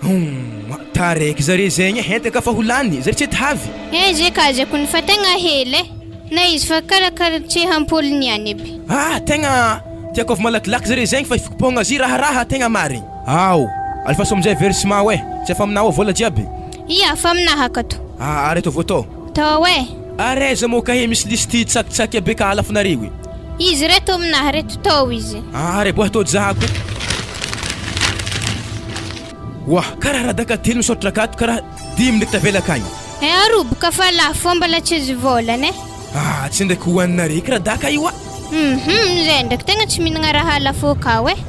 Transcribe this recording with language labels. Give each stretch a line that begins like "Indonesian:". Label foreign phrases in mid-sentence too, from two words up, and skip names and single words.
Malagasy: Taraiky zare zegny hentaka fa holany zare tsy havy. Zay kazako ny fa tegna hely e. Na izy fa karakara tsy hampôly niany eby. Tegna tiako avy malakilaky zare zegny fa ifikopôgna azy raharaha tegna marigny. Alfaso amizay versement we. Tsy efa aminao vola jiaby. Ia, fa aminaha akato. Are to voto. Tao e. Are za mo kahe misy listy tsakitsaky abeka alafinareo. Izy reto aminaha reto tao izy. Are boa to zahako. Wah, karaha radaka telo misaotra akato karaha 10 ndraiky tavela akagny. Aroboka fa lafo mbola tsy izy volany e. Tsy ndraiky hoaninareo radaka io a. Zay ndraiky tegna tsy mihinagna raha lafo kao e.